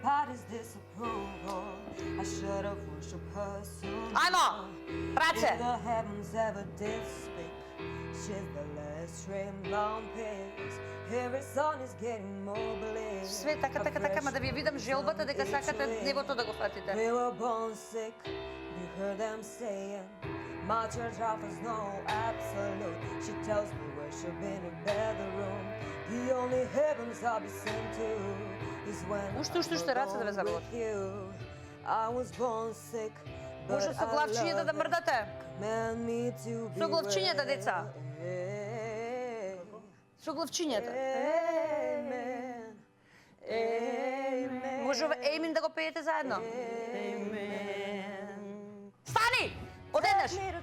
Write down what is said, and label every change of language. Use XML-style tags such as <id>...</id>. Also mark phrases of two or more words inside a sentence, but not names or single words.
<mk>Ајмо! Праце! Све така, ма да ви видам желбата дека сакате небото да го фатите.</mk> <en>My church offers no absolute. She tells me worship in a bedroom. The only heavens I'll be sent to is when</en> <mk>Уште раце да ве заболат.</mk> <en>I was born sick.</en> <mk>Може со главчињата да мрдате. Со главчињата, деца. Со главчињата. Може Еймин да го пеете заедно? Стани! Одеднаш!</mk>